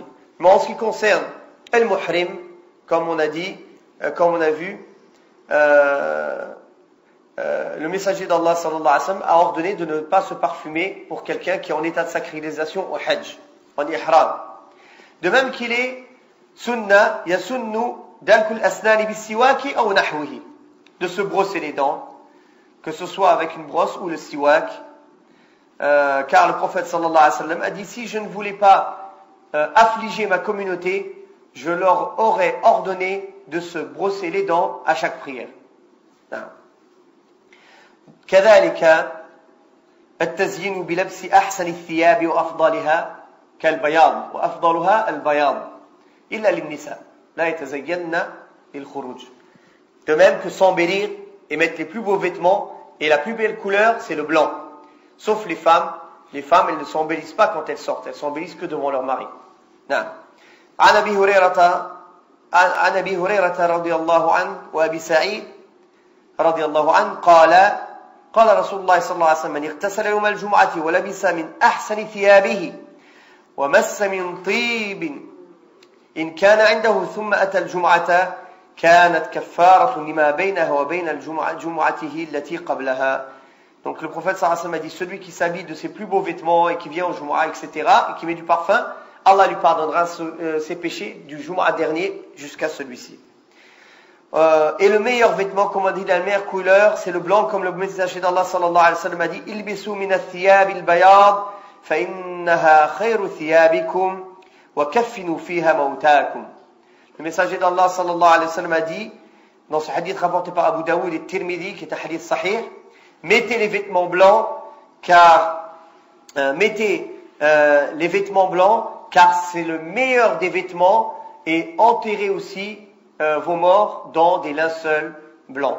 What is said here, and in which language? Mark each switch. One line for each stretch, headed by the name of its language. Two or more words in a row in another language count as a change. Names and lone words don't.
French: Mais en ce qui concerne al-muhrim, comme on a dit, comme on a vu, le messager d'Allah
Arabic: صلى الله عليه وسلم
French: a ordonné de ne pas se parfumer pour quelqu'un qui est en état de sacralisation au hajj. en ihram. De même qu'il est sunna,
Arabic: يسن دلك الأسنان بالسواك أو نحوه,
French: de se brosser les dents, que ce soit avec une brosse ou le siwak, car le prophète
Arabic: صلى الله عليه وسلم
French: a dit, si je ne voulais pas affliger ma communauté, je leur aurais ordonné de se brosser les dents à chaque prière.
Arabic: كذلك التزيين بلبس أحسن الثياب وأفضلها كالبياض وأفضلها البياض إلا للنساء لا يتزين للخروج.
French: De même que s'embellir et mettre les plus beaux vêtements, et la plus belle couleur c'est le blanc, sauf les femmes. Les femmes, elles ne s'embellissent pas quand elles sortent, elles s'embellissent que devant leur mari.
Arabic: نعم. عن أبي هريرة رضي الله عنه وأبي سعيد رضي الله عنه قال رسول الله صلى الله عليه وسلم من اغتسل يوم الجمعة ولبس من أحسن ثيابه ومس من طيب إن كان عنده ثم أتى الجمعة كانت كفارة لما بينها وبين جمعته التي قبلها.
French: Donc le prophète
Arabic: صلى الله عليه وسلم
French: a dit, celui qui s'habille de ses plus beaux vêtements et qui vient au Jumu'ah, etc., et qui met du parfum, Allah lui pardonnera ses péchés du Jumu'ah dernier jusqu'à celui-ci. Et le meilleur vêtement, comme on dit, la meilleure couleur, c'est le blanc, comme le messager d'Allah
Arabic: صلى الله عليه وسلم
French: a dit,
Arabic: البسوا من الثياب البياض فإنها خير ثيابكم وكفنوا فيها موتاكم.
French: Le messager d'Allah
Arabic: صلى الله عليه وسلم
French: a dit, dans ce hadith rapporté par Abu Daoud et Tirmidhi, qui est un
Arabic: حديث صحيح,
French: mettez les vêtements blancs, car les vêtements blancs, car c'est le meilleur des vêtements, et enterrez aussi vos morts dans des linceuls blancs.